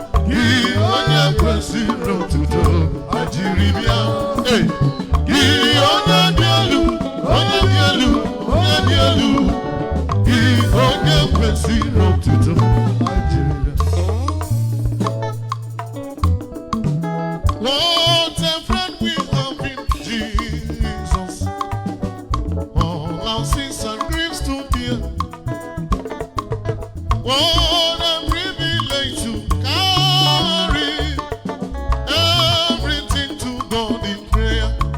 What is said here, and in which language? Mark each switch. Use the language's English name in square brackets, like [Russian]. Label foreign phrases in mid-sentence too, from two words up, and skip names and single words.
[Igbo] Gị onye kwesịrị otuto anyị jiri bịa. Hey! Gị onye dị elu, onye dị elu, onye dị elu. Gị onye kwesịrị otuto anyị jiri bịa. [English] What a friend we have in Jesus. All our sins and griefs to bear. What a privilege to carry everything to God in prayer.